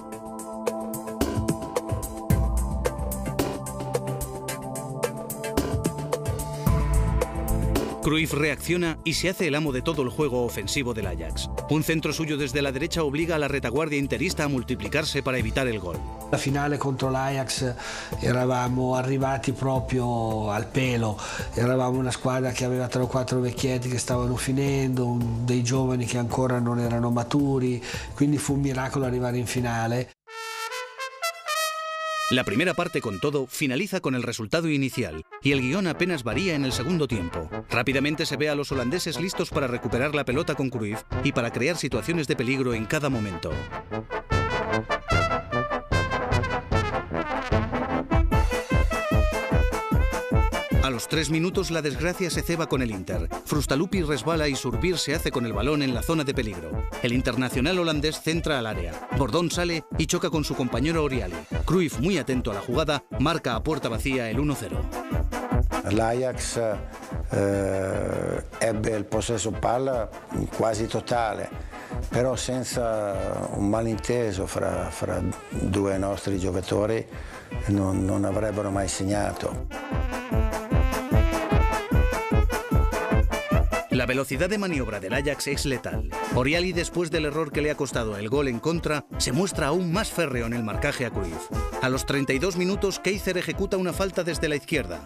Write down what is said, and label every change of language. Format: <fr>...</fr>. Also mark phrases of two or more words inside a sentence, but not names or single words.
<es>Cruyff reacciona y se hace el amo de todo el juego ofensivo del Ajax. Un centro suyo desde la derecha obliga a la retaguardia interista a multiplicarse para evitar el gol.</es> <it>La finale contro l'Ajax eravamo arrivati proprio al pelo, eravamo una squadra che aveva 3 o 4 vecchietti che stavano finendo, dei giovani che ancora non erano maturi, quindi fu un miracolo arrivare in finale.</it> <es>La primera parte, con todo, finaliza con el resultado inicial y el guión apenas varía en el segundo tiempo. Rápidamente se ve a los holandeses listos para recuperar la pelota con Cruyff y para crear situaciones de peligro en cada momento. A los 3 minutos la desgracia se ceba con el Inter. Frustalupi resbala y Surbir se hace con el balón en la zona de peligro. El internacional holandés centra al área. Bordón sale y choca con su compañero Oriali. Cruyff, muy atento a la jugada, marca a puerta vacía el 1-0.</es> <it>L'Ajax ebbe il possesso palla quasi totale, però senza un malinteso fra 2 nostri giocatori non avrebbero mai segnato.</it> <es>La velocidad de maniobra del Ajax es letal. Oriali, después del error que le ha costado el gol en contra, se muestra aún más férreo en el marcaje a Cruyff. A los 32 minutos, Keizer ejecuta una falta desde la izquierda.</es>